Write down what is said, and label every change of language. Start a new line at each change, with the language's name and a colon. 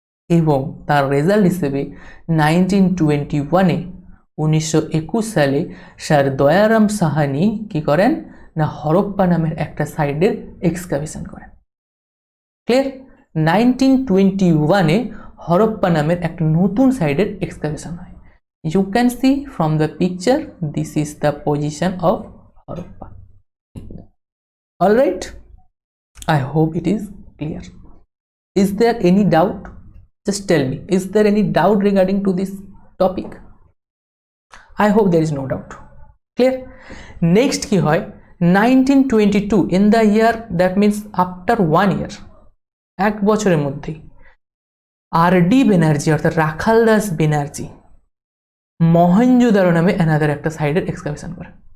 Bangla: এবং তার রেজাল্ট হিসেবে 1921 সালে স্যার দয়ারাম সাহানি কি করেন না, হরপ্পা নামের একটা সাইডের এক্সকাভেশন করেন। ক্লিয়ার? 1921 হরপ্পা নামের একটা নতুন সাইডের এক্সকাভেশন হয়।
English: You can see from the picture, this is the position of Harappa. Alright, I hope it is clear. Is there any doubt? Just tell me, is there any doubt regarding to this topic? I hope there is no doubt. Clear?
Bangla: Next কি হয়, 1922 in the year,
English: that means after 1 year,
Bangla: এক বছরের মধ্যেই RD Banerjee অর্থাৎ রাখাল দাস ব্যানার্জি মহেঞ্জোদারো নামে another একটা সাইডের excavation করেন।